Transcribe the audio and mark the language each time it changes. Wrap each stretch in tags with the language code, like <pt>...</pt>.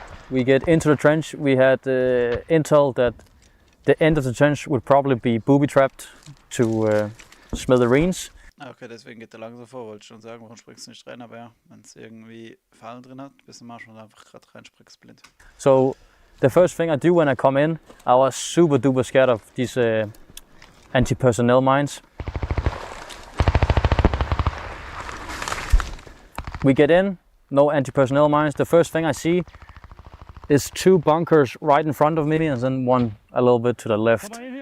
<en>We get into the trench. We had intel that the end of the trench would probably be booby-trapped to smithereens.</en> <de>Okay, deswegen geht er langsam vor, wollte ich schon sagen, warum springst du nicht rein, aber ja, wenn es irgendwie Fallen drin hat, bist du mal schon einfach gerade reinspringst blind.</de> <en>So the first thing I do when I come in, I was super duper scared of these anti-personnel mines. We get in, no anti-personnel mines. The first thing I see is two bunkers right in front of me and then one a little bit to the left.</en>